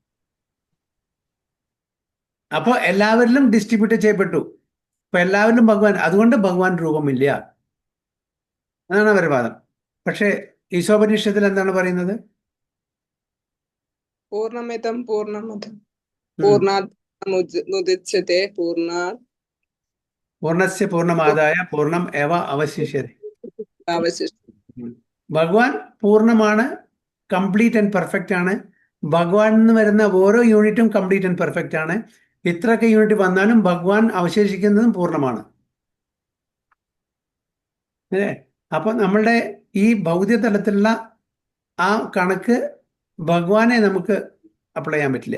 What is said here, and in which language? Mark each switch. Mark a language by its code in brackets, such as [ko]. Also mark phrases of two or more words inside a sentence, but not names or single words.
[ml] അപ്പൊ എല്ലാവരിലും ഡിസ്ട്രിബ്യൂട്ട് ചെയ്യപ്പെട്ടു. അപ്പൊ എല്ലാവരിലും ഭഗവാൻ, അതുകൊണ്ട് ഭഗവാൻ രൂപമില്ല, അതാണ് അവരുടെ വാദം. പക്ഷെ ഈശോപനിഷത്തിൽ എന്താണ് പറയുന്നത്? [sa] പൂർണ്ണമിതം പൂർണ്ണമതം പൂർണ്ണാത് മുദിച്യത്തെ പൂർണ്ണാത് പൂർണ്ണസ്യ പൂർണ്ണമാദായ പൂർണ്ണം ഏവ അവശിഷ്യതേ. [ml] ഭഗവാൻ പൂർണ്ണമാണ്, [en] complete and perfect [ml] ആണ്. ഭഗവാൻ നിന്ന് വരുന്ന ഓരോ യൂണിറ്റും [en] complete and perfect [ml] ആണ്. ഇത്രയൊക്കെ യൂണിറ്റ് വന്നാലും ഭഗവാൻ അവശേഷിക്കുന്നതും പൂർണ്ണമാണ്. അല്ലേ? അപ്പൊ നമ്മളുടെ ഈ ഭൗതിക തലത്തിലുള്ള ആ കണക്ക് ഭഗവാനെ നമുക്ക് അപ്ലൈ ചെയ്യാൻ പറ്റില്ല.